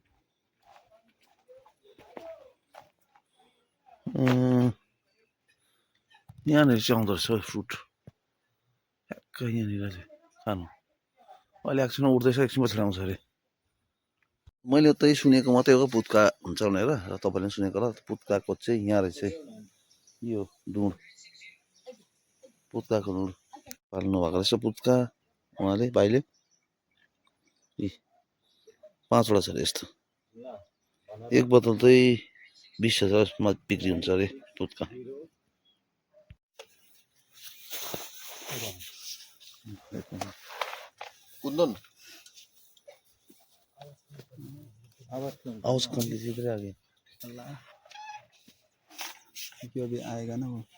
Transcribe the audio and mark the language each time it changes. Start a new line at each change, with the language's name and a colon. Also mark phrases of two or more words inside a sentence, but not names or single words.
Nepali: यहाँनिर चाहिँ आउँदो रहेछ फ्रुट ठ्याक्क यहाँनिर चाहिँ खानु अहिले एकछिन उठ्दैछ एकछिन पछि आउँछ अरे मैले त्यही सुनेको मात्रै हो पुत्का हुन्छ भनेर र तपाईँले पनि सुनेको होला पुत्काको चाहिँ यहाँ रहेछ यो डुँड पुत्काको डुँड पाल्नु भएको रहेछ पुत्का उहाँले भाइले 5वटा छ अरे यस्तो एक बोतल चाहिँ 20,000मा बिक्री हुन्छ अरे पुत्का कुंदन
Hindi: आवाज कम कीजिए इधर आगे क्योंकि अभी आएगा ना वो